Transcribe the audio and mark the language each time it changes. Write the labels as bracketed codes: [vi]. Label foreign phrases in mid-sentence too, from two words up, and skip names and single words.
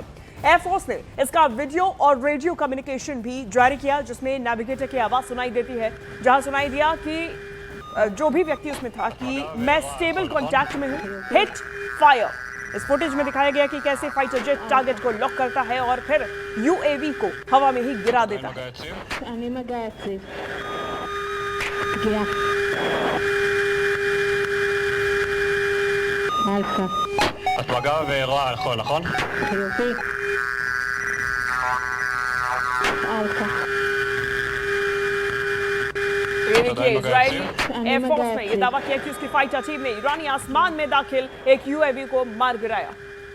[hi] एयरफोर्स ने इसका वीडियो और [en] radio communication [hi] भी जारी किया, जिसमें नेविगेटर की आवाज सुनाई देती है, जहां सुनाई दिया कि जो भी व्यक्ति उसमें था कि मैं [en] stable contact [hi] में हूं, [en] hit fire. [hi] इस फुटेज में दिखाया गया कि कैसे [en] fighter jet [hi] टारगेट को लॉक करता है और फिर यूएवी को हवा में ही गिरा देता है। [he] את מגע ואירוע נכון, נכון? חיובי. [hi] ये देखिए, इजराइल एयरफोर्स ने यह दावा किया कि उसकी [en] fighter team [hi] ने ईरानी आसमान में दाखिल एक यूएवी को मार गिराया।